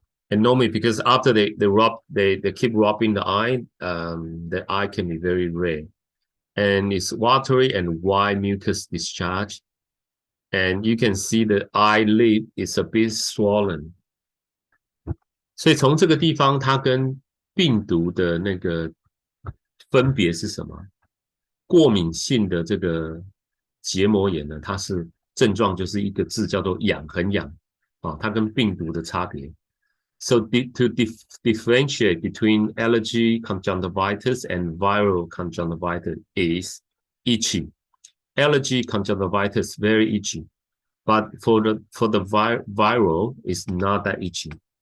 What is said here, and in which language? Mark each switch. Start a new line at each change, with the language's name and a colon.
English: And normally because after they keep rubbing the eye can be very red. And it's watery and white mucus discharge. And you can see the eyelid is a bit swollen.
Chinese: 所以从这个地方，它跟病毒的那个分别是什么？过敏性的这个结膜炎呢，它是症状就是一个字叫做痒，很痒啊，它跟病毒的差别。
English: So to differentiate between allergy conjunctivitis and viral conjunctivitis is itchy. Allergy conjunctivitis very itchy, but for the viral, it's not that itchy.